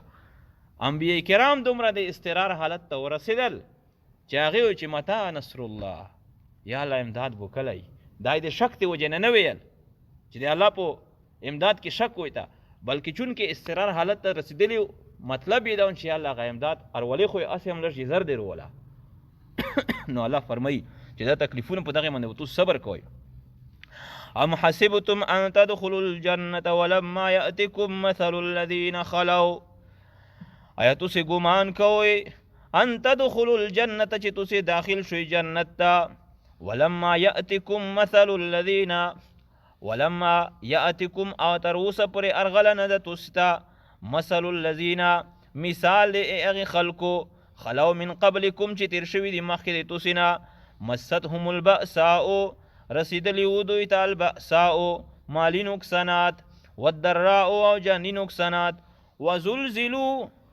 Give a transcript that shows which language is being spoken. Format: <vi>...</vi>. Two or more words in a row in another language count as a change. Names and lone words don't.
<ps>انبیاء کرام دومره د استقرار حالت ته ورسېدل چې هغې وایي چې</ps> <ar>متى نصر الله،</ar> <ps>یا الله امداد به کلی، دا یې د شک د وجې نه ویل چې د الله په امداد کې شک وایته، بلکې چونکې استقرار حالت ته رسېدلي مطلب یې دا چې یا الله هغه امداد ارولی خو یې هسې هم لږ زر دی روله. نو الله فرمایي چې دا تکلیفونه په دغې باندې به تاسو صبر کوئ.</ps> <ar>ام حسبتم ان تدخلوا الجنة ولما يأتكم مثل الذين خلوا،</ar> <ps>آیا تاسې ګمان کوئ</ps> <ar>ان تدخلوا الجنة</ar> <ps>چې تاسې داخل شئ جنت ته،</ps> <ar>ولما يأتكم مثل الذين، ولما يأتكم</ar> <ps>او تر اوسه پورې ارغله نه ده تاسو ته،</ps> <ar>مثل الذين</ar> <ps>مثال د هغې خلکو،</ps> <ar>خلو من قبلکم</ar> <ps>چې تیر شوي دي مخکې د تاسې نه،</ps> <ar>مستهم البأساء</ar> <ps>رسیدلی و دوی ته البأساء مالی نقصانات، والضراء او جاني نقصانات، وزلزلوا</ps>